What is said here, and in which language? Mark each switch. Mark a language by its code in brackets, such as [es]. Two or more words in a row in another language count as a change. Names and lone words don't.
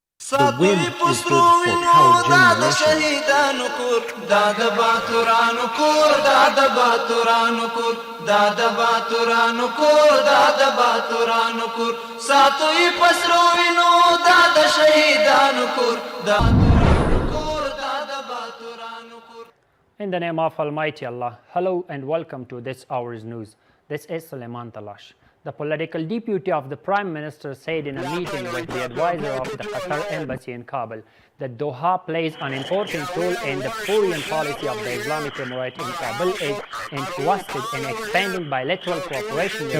[en] The wind is good for power generation. [ps] شهیدانو کور دا د باتورانو کور دا د باتورانو کور دا د باتورانو کور دا د باتورانو کور ساتوي پسرو وینو دا د شهیدانو کور دا [en] In the name of Almighty Allah, hello and welcome to this hour's news. This is Suleiman Talash. The political deputy of the Prime Minister said in a meeting with the advisor of the Qatar Embassy in Kabul that Doha plays an important role in the foreign policy of the Islamic Emirate in Kabul is interested in expanding bilateral cooperation with